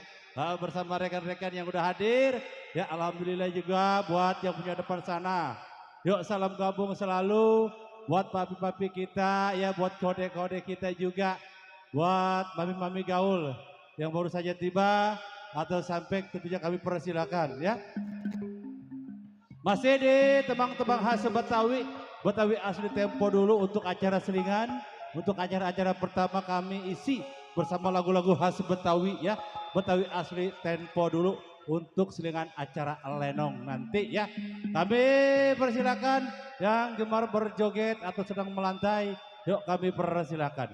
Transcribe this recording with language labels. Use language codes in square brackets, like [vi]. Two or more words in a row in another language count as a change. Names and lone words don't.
[id] Bersama rekan-rekan yang udah hadir. Ya alhamdulillah juga buat yang punya depan sana. Yuk salam gabung selalu buat papi-papi kita ya, buat kode-kode kita juga. Buat mami-mami gaul yang baru saja tiba atau sampai tentunya kami persilakan ya. Masih di tembang-tembang khas Betawi, Betawi asli tempo dulu untuk acara selingan. Untuk acara-acara pertama kami isi bersama lagu-lagu khas Betawi ya. Betawi asli tempo dulu untuk selingan acara lenong nanti ya. Kami persilakan yang gemar berjoget atau sedang melantai, yuk kami persilakan.